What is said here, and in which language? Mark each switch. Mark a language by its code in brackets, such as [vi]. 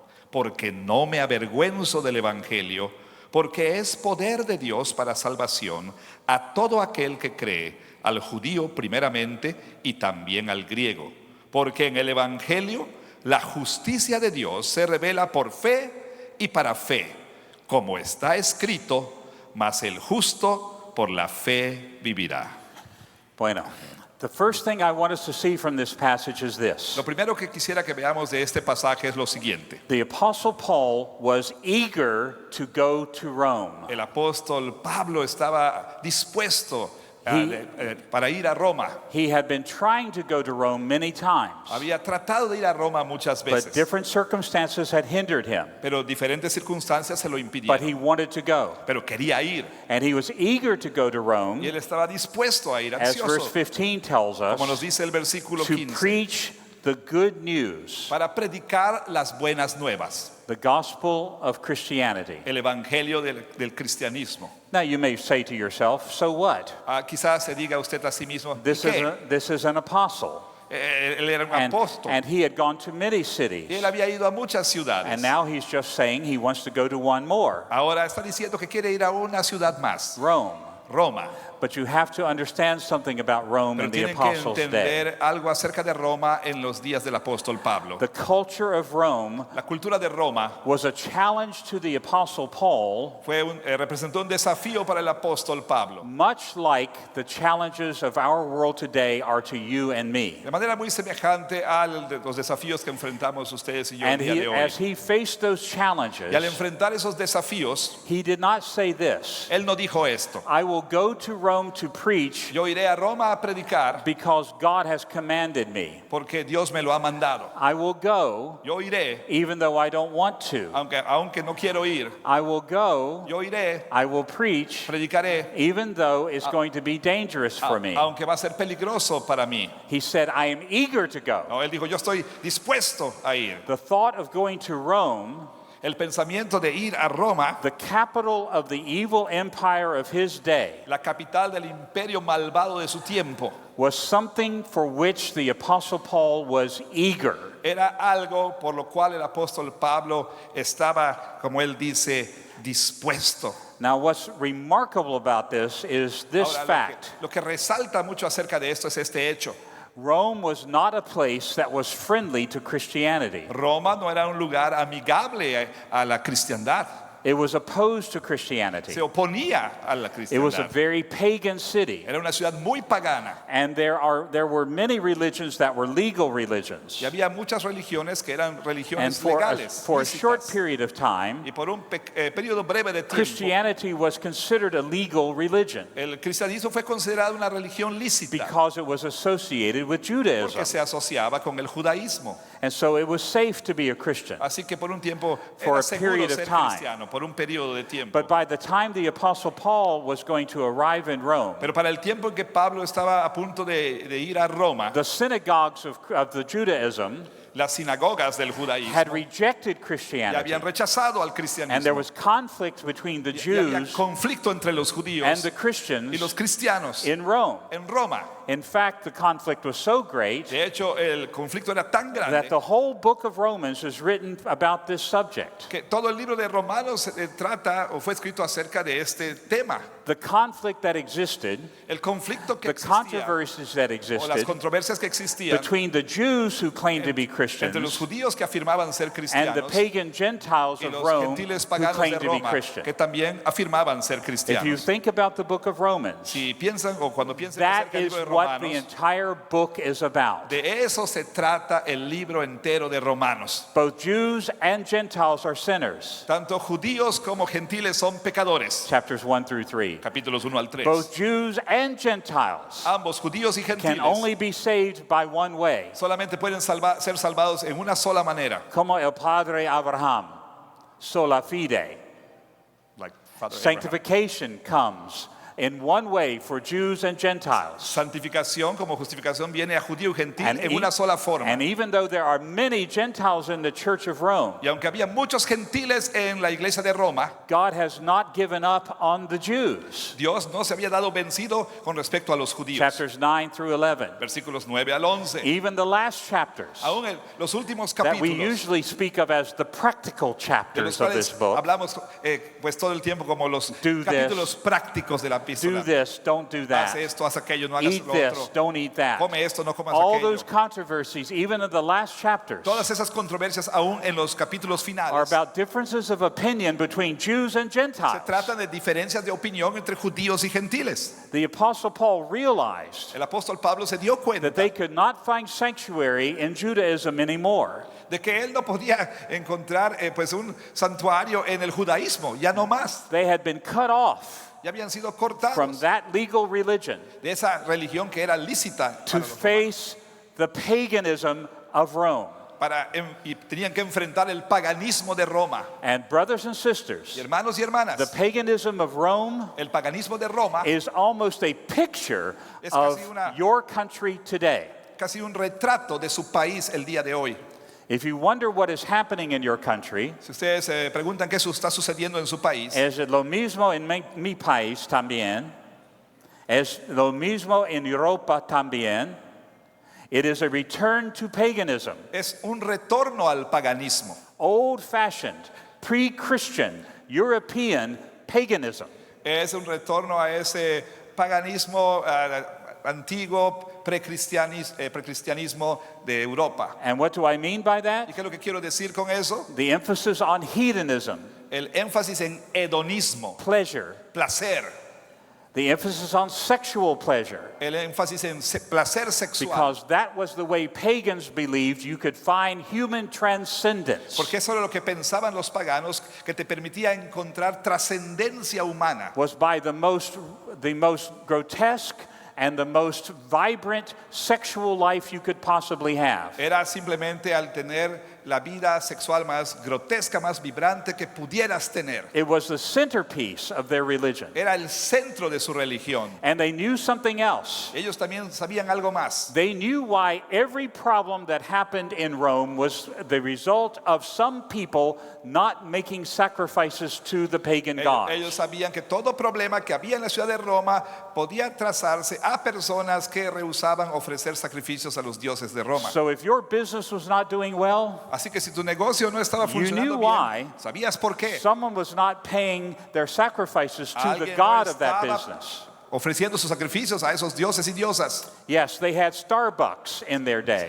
[es] porque no me avergüenzo del Evangelio, porque es poder de Dios para salvación a todo aquel que cree, al judío primeramente y también al griego. Porque en el Evangelio la justicia de Dios se revela por fe y para fe, como está escrito, mas el justo por la fe vivirá. Bueno, [en] the first thing I want us to see from this passage is this. [es] Lo primero que quisiera que veamos de este pasaje es lo siguiente. [en] The Apostle Paul was eager to go to Rome. [es] El apóstol Pablo estaba dispuesto para ir a Roma. [en] He had been trying to go to Rome many times, [es] Había tratado de ir a Roma muchas [en] but [es] veces, [en] different circumstances had hindered him. [es] pero diferentes circunstancias se lo [en] But [es] impidieron. [en] he wanted to go, [es] Pero quería ir [en] and he was eager to go to [es] y [en] Rome, [es] él estaba dispuesto a ir, [en] as verse [es] ansioso, [en] 15 tells [es] como nos dice el versículo [en] to [es] 15, [en] preach the good news, [es] para predicar las buenas nuevas, [en] the gospel of Christianity. [es] el evangelio del cristianismo. [en] Now you may say to yourself, so what? [es] Quizás se diga usted a sí mismo, ¿y [en] This [es] qué? [en] is an apostle. [es] Él era un [en] And, [es] apóstol [en] and he had gone to many [es] y [en] cities. [es] él había ido a muchas ciudades. [en] And now he's just saying he wants to go to one more, [es] Ahora está diciendo que quiere ir a una ciudad más, [en] Rome. [es] Roma. [en] But you have to understand something about Rome [es] Pero [en] in the [es] tienen que [en] Apostles' Day. [es] entender algo acerca de Roma en los días del apóstol Pablo. [en] The culture of Rome [es] La cultura de Roma [en] was a challenge to the Apostle Paul, [es] representó un desafío para el apóstol Pablo. [en] much like the challenges of our world today are to you and me. [es] De manera muy semejante a los desafíos que enfrentamos ustedes y yo el [en] And [es] día de [en] as [es] hoy. [en] he faced those [es] Y al [en] challenges, [es] enfrentar esos desafíos, [en] he did not say this: [es] él no dijo esto. [en] I will go to Rome to preach [es] Yo iré a Roma a predicar [en] because God has commanded me. [es] porque Dios me lo ha mandado. [en] I will go [es] Yo iré, [en] even though I don't want to. [es] aunque no quiero ir. [en] I will go, [es] Yo iré, [en] I will preach [es] predicaré, [en] even though it's going to be dangerous for me. [es] aunque va a ser peligroso para mí. [en] He said, I am eager to go. [es] No, él dijo, yo estoy dispuesto a ir. [en] The thought of going to Rome, [es] El pensamiento de ir a Roma, [en] the capital of the evil empire of his day, [es] la capital del imperio malvado de su tiempo, [en] was something for which the Apostle Paul was eager. [es] era algo por lo cual el apóstol Pablo estaba, como él dice, dispuesto. [en] Now, what's remarkable about this is this [es] Ahora, [en] fact. [es] lo que resalta mucho acerca de esto es este hecho. [en] Rome was not a place that was friendly to Christianity. [es] Roma no era un lugar amigable a la cristiandad. [en] It was opposed to Christianity. [es] Se oponía a la [en] It was a [es] cristiandad. [en] very pagan city. [es] Era una ciudad muy pagana. [en] And there were many religions that were legal religions. [es] Y había muchas religiones que eran [en] And [es] religiones [en] for [es] legales. [en] a short [es] lícitas. [en] period of time, [es] Y por un periodo breve de tiempo, [en] Christianity was considered a legal religion [es] el cristianismo fue considerado una religión lícita [en] because it was associated with [es] porque [en] Judaism. [es] se asociaba con el judaísmo. [en] And so it was safe to be a Christian. [es] Así que por un tiempo [en] For [es] era [en] a [es] seguro [en] period of [es] ser [en] time. [es] cristiano, por un periodo de tiempo. [en] But by the time the Apostle Paul was going to arrive in Rome, [es] Pero para el tiempo en que Pablo estaba a punto de ir a Roma, [en] the synagogues of the Judaism [es] las sinagogas del judaísmo [en] had rejected [es] ya [en] Christianity. [es] habían rechazado al [en] And there was conflict between the [es] Y había [en] Jews [es] conflicto entre los [en] and [es] judíos [en] the [es] y [en] Christians [es] los cristianos [en] in Rome. [es] en Roma. [en] In fact, the conflict was so great [es] De hecho, el conflicto era tan [en] that [es] grande [en] the whole book of Romans is written about this subject. [es] que todo el libro de Romanos trata o fue escrito acerca de este tema. [en] The conflict that existed, [es] El conflicto que existía [en] controversies that [es] o las [en] existed [es] controversias que existían [en] between the Jews who claimed to be [es] entre los judíos que afirmaban ser [en] and the [es] cristianos [en] pagan Gentiles [es] y [en] of [es] los [en] Rome [es] gentiles [en] who [es] paganos de [en] claimed to be [es] Roma [en] Christian. [es] que también afirmaban ser [en] If you [es] cristianos. [en] think about the book of Romans, [es] Si piensan o cuando piensan [en] that [es] acerca del [en] is [es] libro de [en] what the [es] Romanos, [en] entire book is about. [es] de eso se trata el libro entero de Romanos. [en] Both Jews and Gentiles are sinners. [es] Tanto judíos como gentiles son pecadores. [en] Chapters 1 through 3. [es] Capítulos 1 al 3. [en] Both Jews and Gentiles [es] Ambos, judíos y [en] can [es] gentiles, [en] only be saved by one way. [es] solamente pueden ser salvados en una sola manera. Como el padre Abraham, sola fide. [en] Like Father Abraham. Sanctification comes in one way for Jews and Gentiles. [es] Santificación como justificación viene a judío y gentil [en] And, [es] en una sola forma. [en] and even though there are many Gentiles in the Church of Rome, [es] Y aunque había muchos gentiles en la iglesia de Roma, [en] God has not given up on the Jews. [es] Dios no se había dado vencido con respecto a los judíos. [en] Chapters 9 through 11. [es] Versículos 9 al 11. [en] Even the last chapters [es] Aún los últimos [en] that we [es] capítulos, [en] usually speak of as the practical [es] de los [en] chapters of this [es] cuales [en] book. [es] hablamos pues todo el tiempo como los [en] Do [es] capítulos prácticos de la [en] Do [es] epístola. [en] this, don't do [es] Haz [en] that. [es] esto, haz aquello, no hagas [en] Eat [es] lo [en] this, [es] otro. [en] don't eat that. [es] Come esto, no comas [en] All [es] aquello. [en] those controversies, even in the last chapters, [es] Todas esas controversias aún en los capítulos [en] are [es] finales [en] about differences of opinion between Jews and [es] se [en] Gentiles. [es] tratan de diferencias de opinión entre judíos y gentiles. [en] The Apostle Paul realized [es] El apóstol Pablo se dio cuenta [en] that they could not find sanctuary in Judaism anymore. [es] de que él no podía encontrar pues un santuario en el judaísmo, ya no más. [en] They had been cut off [es] Ya habían sido [en] from [es] cortados [en] that legal religion [es] de esa religión que era lícita [en] to [es] para los [en] face the paganism of Rome. [es] y tenían que enfrentar el paganismo de Roma. [en] And brothers and [es] Y [en] sisters, [es] hermanos y hermanas, [en] the paganism of Rome [es] el paganismo de Roma [en] is almost a picture [es] Es [en] of [es] casi una- [en] your country today. [es] casi un retrato de su país el día de hoy. [en] If you wonder what is happening in your country, [es] Si ustedes se preguntan qué está sucediendo en su país, es lo mismo en mi país también, es lo mismo en Europa también. [en] It is a return to paganism, [es] es un retorno al paganismo. [en] old-fashioned, pre-Christian, European paganism. [es] Es un retorno a ese paganismo antiguo precristianismo de Europa. [en] And what do I mean by [es] ¿Y [en] that? [es] qué es lo que quiero decir con eso? [en] The emphasis on hedonism, [es] El énfasis en hedonismo, [en] pleasure, [es] placer. [en] the emphasis on sexual pleasure. [es] El énfasis en placer sexual. [en] Because that was the way pagans believed you could find human transcendence. [es] Porque eso era lo que pensaban los paganos, que te permitía encontrar trascendencia humana. [en] Was by the most grotesque and the most vibrant sexual life you could possibly have. [es] Era simplemente al tener la vida sexual más grotesca, más vibrante que pudieras tener. [en] It was the centerpiece of their religion. [es] Era el centro de su religión. [en] And they knew something else. [es] Ellos también sabían algo más. [en] They knew why every problem that happened in Rome was the result of some people not making sacrifices to the pagan gods. [es] Ellos sabían que todo problema que había en la ciudad de Roma podía trazarse a personas que rehusaban ofrecer sacrificios a los dioses de Roma. [en] So if your business was not doing well, [es] Así que si tu negocio no estaba [en] You [es] funcionando [en] knew [es] bien, [en] why. [es] ¿sabías por qué? [en] someone was not paying their sacrifices to the [es] Alguien no [en] God of that [es] estaba [en] business. [es] ofreciendo sus sacrificios a esos dioses y diosas. [en] Yes, they had Starbucks in their day.